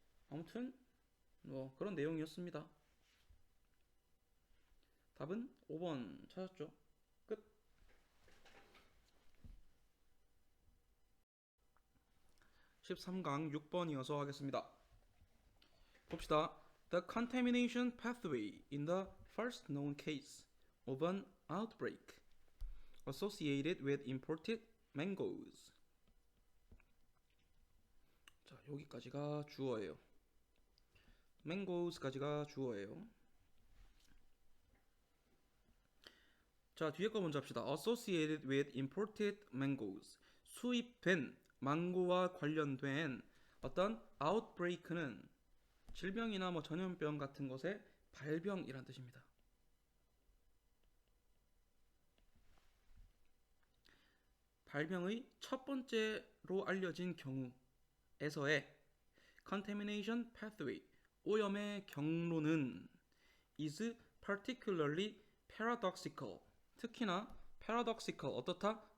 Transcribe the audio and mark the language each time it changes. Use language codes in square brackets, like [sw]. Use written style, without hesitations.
[ko] 아무튼 그런 내용이었습니다. 답은 5번 찾았죠? 끝. 13강 6번 이어서 하겠습니다. 봅시다. [en] The contamination pathway in the first known case of an outbreak associated with imported mangoes. [ko] 자, 여기까지가 주어예요. mangoes까지가 주어예요. 자, 뒤에 거 먼저 합시다. [en] associated with imported mangoes. [ko] 수입된 망고와 관련된 어떤 outbreak는 질병이나 전염병 같은 것의 발병이란 뜻입니다. 발병의 첫 번째로 알려진 경우에서의 contamination pathway, 오염의 경로는 [en] is particularly paradoxical, [ko] 특히나 paradoxical, 어떻다?